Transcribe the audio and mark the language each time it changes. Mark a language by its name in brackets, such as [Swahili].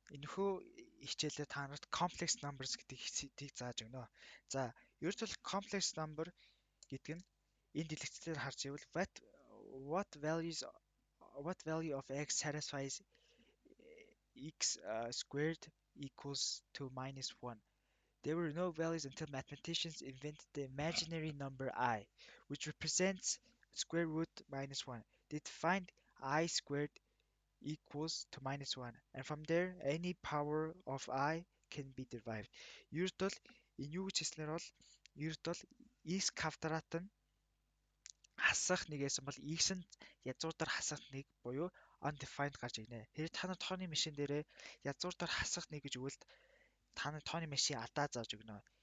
[Mongolian] Энэхүү хичээлээр та нарт complex numbers гэдэг хэсгийг зааж өгнө. За, ерөнхийдөө complex number гэдэг нь энэ дэлгэцээр харж ивэл [English] what values what value of x satisfies x squared equals to minus 1. There were no values until mathematicians invented the imaginary number I, which represents square root minus 1. They find I squared equals to minus 1. And from there, any power of I can be derived. [Mongolian] Ердөө энэ юу гэж хэлснээр бол ердөө x квадрат нь хасах нэгээс бол x нь язгуураар хасах нэг буюу undefined гарч ирнэ. Тэгэхээр та нар тооны машин дээрээ язгуураар хасах нэг гэж өгвөл та нар тооны машин алдаа зааж өгнө.